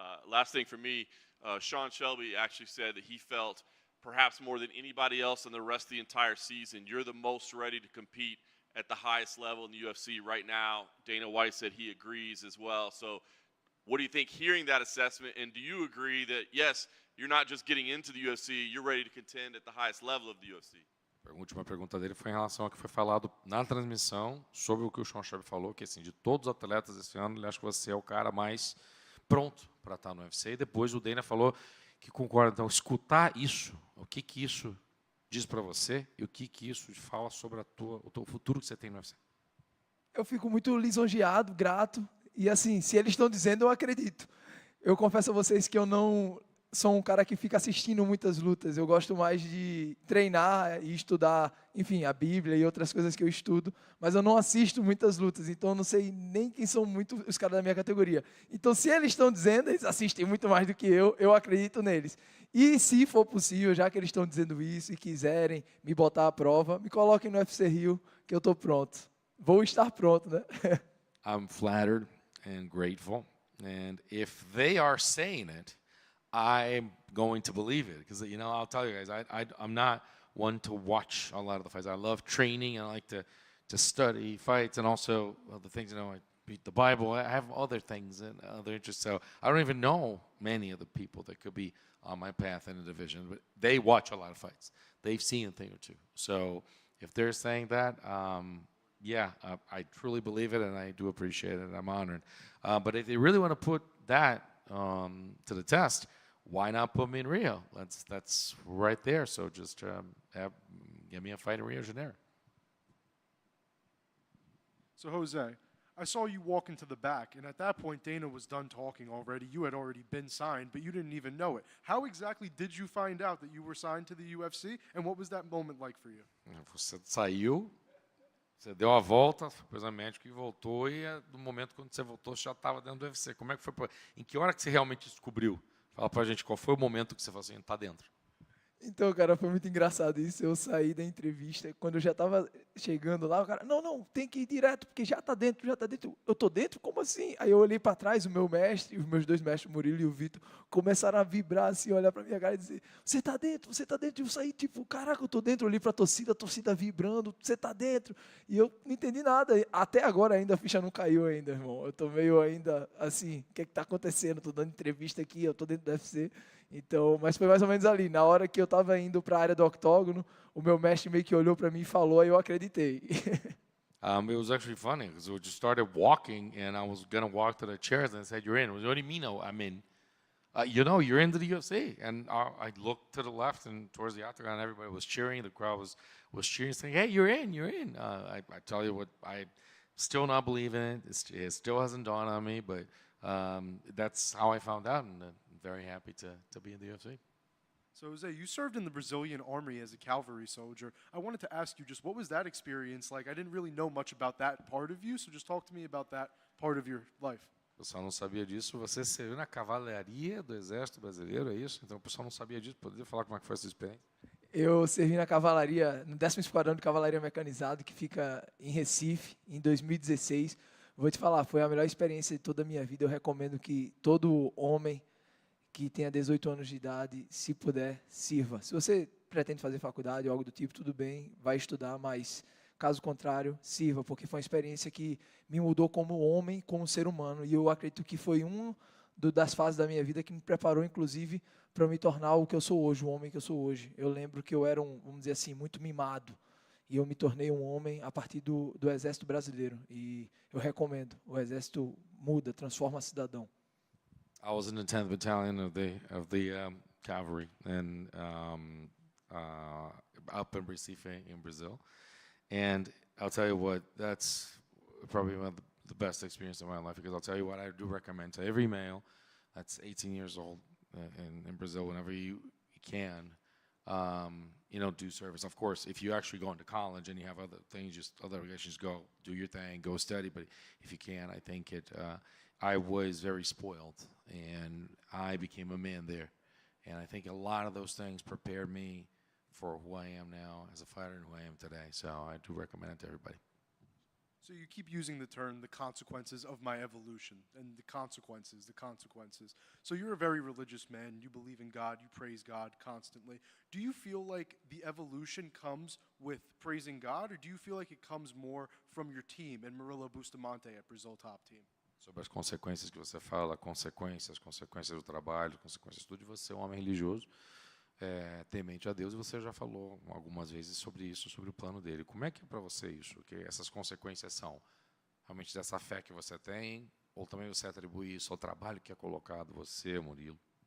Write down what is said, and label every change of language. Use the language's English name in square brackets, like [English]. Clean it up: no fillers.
[English] Last thing for me, Sean Shelby actually said that he felt perhaps more than anybody else in the rest of the entire season, you're the most ready to compete at the highest level in the UFC right now. Dana White said he agrees as well. So what do you think hearing that assessment, and do you agree that, yes, you're not just getting into the UFC, you're ready to contend at the highest level of the UFC? [Portuguese] A última pergunta dele foi em relação ao que foi falado na transmissão sobre o que o Sean Shelby falou, que assim, de todos os atletas esse ano, ele acha que você é o cara mais pronto para estar no UFC. E depois o Dana falou que concorda. Então, escutar isso, o que isso diz para você e o que isso fala sobre o teu futuro que você tem no UFC? Eu fico muito lisonjeado, grato. E assim, se eles estão dizendo, eu acredito. Eu confesso a vocês que eu não sou um cara que fica assistindo muitas lutas. Eu gosto mais de treinar e estudar, enfim, a Bíblia e outras coisas que eu estudo, mas eu não assisto muitas lutas, então eu não sei nem quem são muito os caras da minha categoria. Então, se eles estão dizendo, eles assistem muito mais do que eu acredito neles. E se for possível, já que eles estão dizendo isso e quiserem me botar à prova, me coloquem no UFC Rio, que eu estou pronto. Vou estar pronto, né? [English] I'm flattered and grateful. And if they are saying it, I'm going to believe it. Because, you know, I'll tell you guys, I'm not one to watch a lot of the fights. I love training. I like to study fights and also the things, you know, I read the Bible. I have other things and other interests. So I don't even know many of the people that could be on my path in the division. But they watch a lot of fights. They've seen a thing or two. So if they're saying that, yeah, I truly believe it, and I do appreciate it, and I'm honored. But if they really want to put that to the test, why not put me in Rio? That's right there. So just give me a fight in Rio de Janeiro. So, Jose, I saw you walk into the back, and at that point, Dana was done talking already. You had already been signed, but you didn't even know it. How exactly did you find out that you were signed to the UFC, and what was that moment like for you? [Portuguese] Você saiu, você deu a volta, foi para o médico e voltou, e no momento quando você voltou, você já estava dentro do UFC. Como é que foi? Em que hora que você realmente descobriu? Fala pra gente qual foi o momento que você falou assim, tá dentro. Então, cara, foi muito engraçado isso. Eu saí da entrevista, quando eu já estava chegando lá, o cara, não, tem que ir direto, porque já está dentro. Eu estou dentro? Como assim? Aí eu olhei para trás, o meu mestre, os meus dois mestres, o Murilo e o Vitor, começaram a vibrar assim, olhar para minha cara e dizer, você está dentro, você está dentro. E eu saí tipo, caraca, eu estou dentro, eu olhei para a torcida vibrando, você está dentro. E eu não entendi nada. Até agora ainda a ficha não caiu ainda, irmão. Eu estou meio ainda assim, o que está acontecendo? Estou dando entrevista aqui, eu estou dentro do UFC. Então, mas foi mais ou menos ali, na hora que eu estava indo para a área do octógono, o meu mestre meio que olhou para mim e falou, aí eu acreditei. [English] It was actually funny because we just started walking, and I was gonna walk to the chairs, and I said, "You're in." What do you mean? No, I'm in. You know, you're into the UFC. And I looked to the left and towards the octagon, everybody was cheering. The crowd was cheering, saying, "Hey, you're in, you're in." I tell you what, I still not believe in it. It still hasn't dawned on me, but that's how I found out, and very happy to be in the UFC. So, Jose, you served in the Brazilian army as a cavalry soldier. I wanted to ask you just what was that experience like? I didn't really know much about that part of you, so just talk to me about that part of your life. [Portuguese] O pessoal não sabia disso. Você serviu na cavalaria do Exército Brasileiro, é isso? Então o pessoal não sabia disso. Poderia falar como é que foi essa experiência? Eu servi na cavalaria, no 10º Esquadrão de Cavalaria Mecanizado, que fica em Recife, em 2016. Vou te falar, foi a melhor experiência de toda a minha vida. Eu recomendo que todo homem que tenha 18 anos de idade, se puder, sirva. Se você pretende fazer faculdade ou algo do tipo, tudo bem, vai estudar, mas caso contrário, sirva, porque foi uma experiência que me mudou como homem, como ser humano, e eu acredito que foi das fases da minha vida que me preparou, inclusive, para eu me tornar o que eu sou hoje, o homem que eu sou hoje. Eu lembro que eu era vamos dizer assim, muito mimado, e eu me tornei um homem a partir do Exército Brasileiro, e eu recomendo, o Exército muda, transforma cidadão. [English] I was in the 10th Battalion of the Cavalry, and up in Recife, in Brazil. And I'll tell you what, that's probably one of the best experience of my life, because I'll tell you what, I do recommend to every male that's 18 years old in Brazil, whenever you can, do service. Of course, if you actually go into college and you have other things, other obligations, go do your thing, go study. But if you can, I think I was very spoiled, and I became a man there. And I think a lot of those things prepared me for who I am now as a fighter and who I am today. So I do recommend it to everybody. So you keep using the term, the consequences of my evolution, and the consequences. So you're a very religious man. You believe in God. You praise God constantly. Do you feel like the evolution comes with praising God, or do you feel like it comes more from your team and Murilo Bustamante at Brazil Top Team? [Portuguese] Sobre as consequências que você fala, consequências do trabalho, consequências de tudo, de você é um homem religioso, temente a Deus, e você já falou algumas vezes sobre isso, sobre o plano dele. Como é que é para você isso? Que essas consequências são realmente dessa fé que você tem, ou também você atribui isso ao trabalho que é colocado você, Murilo?